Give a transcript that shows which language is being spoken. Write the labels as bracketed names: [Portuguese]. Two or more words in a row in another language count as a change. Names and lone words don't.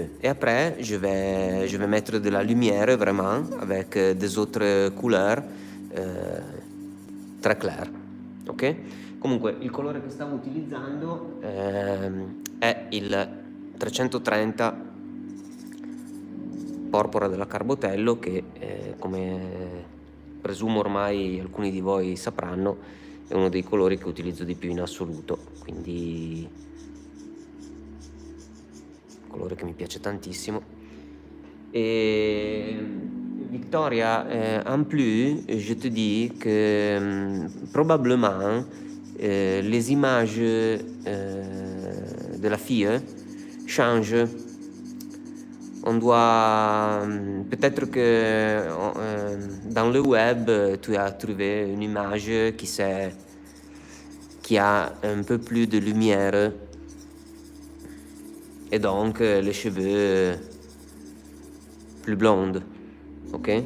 [French] Et après, je vais mettre de la lumière vraiment avec des autres couleurs très claires. Ok? [Italian] Comunque il colore che stavo utilizzando è il 330 porpora della Carbotello, che come presumo ormai alcuni di voi sapranno è uno dei colori che utilizzo di più in assoluto, quindi un colore che mi piace tantissimo. [French] Et Victoria, en plus, je te dis que probablement les images de la fille changent. On doit peut-être que dans le web tu as trouvé une image qui a un peu plus de lumière, et donc les cheveux plus blondes, ok?